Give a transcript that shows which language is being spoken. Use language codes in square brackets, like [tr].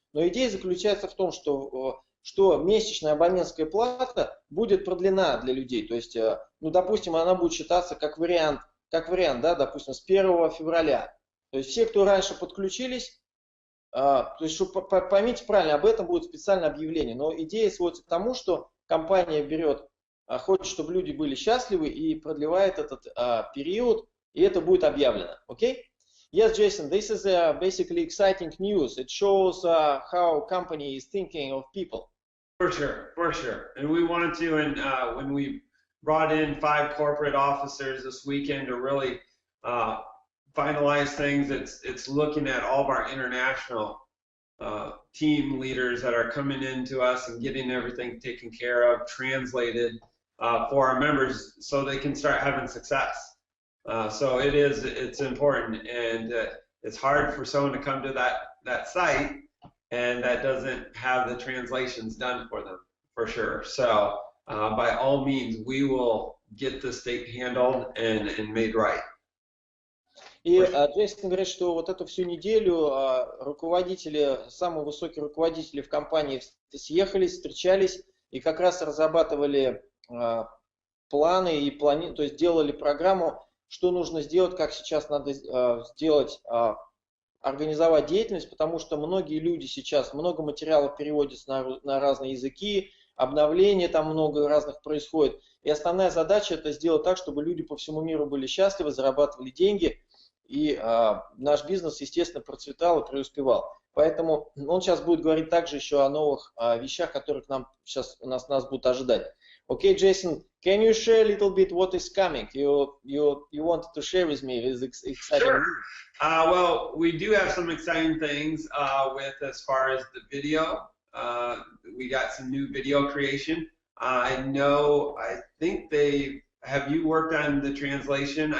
[ru] Но идея заключается в том, что месячная абонентская плата будет продлена для людей. То есть, ну, допустим, она будет считаться как вариант, да, допустим, с 1 февраля. То есть все, кто раньше подключились, то есть, поймите правильно, об этом будет специальное объявление. Но идея сводится к тому, что компания берет, хочет, чтобы люди были счастливы и продлевает этот период, и это будет объявлено. Окей? [en] Yes, Jason, this is basically exciting news. It shows how company is thinking of people. For sure, for sure. And we wanted to, and when we brought in 5 corporate officers this weekend to really finalize things, it's looking at all of our international team leaders that are coming into us and getting everything taken care of, translated for our members so they can start having success. So it's important, and it's hard for someone to come to that site and that doesn't have the translations done for them, for sure. So by all means, we will get this thing handled and made right. [ru] И Джейсон говорит, что вот эту всю неделю руководители, самые высокие руководители в компании съехались, встречались и как раз разрабатывали планы и то есть делали программу, что нужно сделать, как сейчас надо сделать, организовать деятельность, потому что многие люди сейчас, много материалов переводятся на разные языки, обновления там много разных происходит. И основная задача это сделать так, чтобы люди по всему миру были счастливы, зарабатывали деньги, и наш бизнес, естественно, процветал и преуспевал. Поэтому он сейчас будет говорить также еще о новых вещах, которых нам сейчас нас будут ожидать. [en] Okay, Jason, can you share a little bit what is coming? You wanted to share with me this exciting Sure. news. Well, we do have some exciting things with as far as the video. We got some new video creation. I think have you worked on the translation?